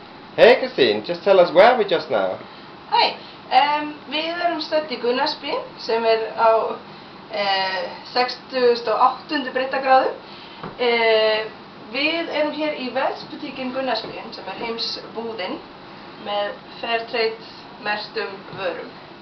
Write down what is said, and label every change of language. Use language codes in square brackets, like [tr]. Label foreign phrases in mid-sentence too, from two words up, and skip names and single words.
[en] Hey Christine, just tell us where are we just now? [is] Hæ, við erum stödd í Gunnarsbyen sem á 68. breiddargráðu. Við erum hér í Velsbutíkin Gunnarsbyen sem heimsbúðin með Fairtrade merktum vörum.